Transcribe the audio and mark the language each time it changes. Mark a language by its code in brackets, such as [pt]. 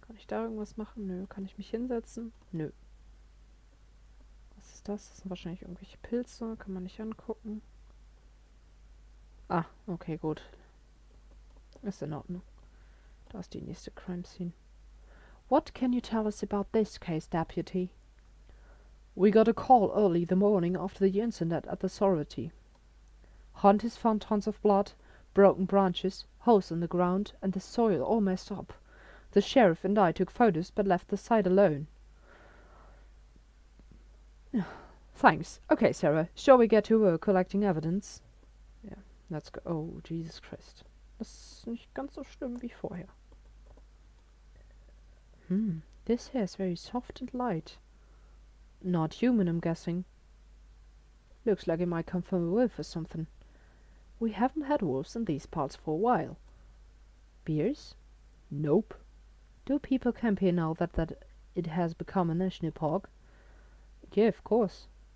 [de] Kann ich da irgendwas machen? Nö. Kann ich mich hinsetzen? Nö. Was ist das? Das sind wahrscheinlich irgendwelche Pilze. Kann man nicht angucken. Ah, okay, gut. Ist in Ordnung. Da ist die nächste Crime Scene. [en] What can you tell us about this case, Deputy? We got a call early the morning after the incident at the sorority. Hunt has found tons of blood, broken branches, holes in the ground, and the soil all messed up. The sheriff and I took photos but left the site alone. Thanks. Okay, Sarah. Shall we get to work collecting evidence? Yeah, let's go. Oh, Jesus Christ. [de] Das ist nicht ganz so schlimm wie vorher. [en] This hair is very soft and light. Not human, I'm guessing. Looks like it might come from a wolf or something. We haven't had wolves in these parts for a while. Bears? Nope. Do people camp here now that it has become a national park? Yeah, of course.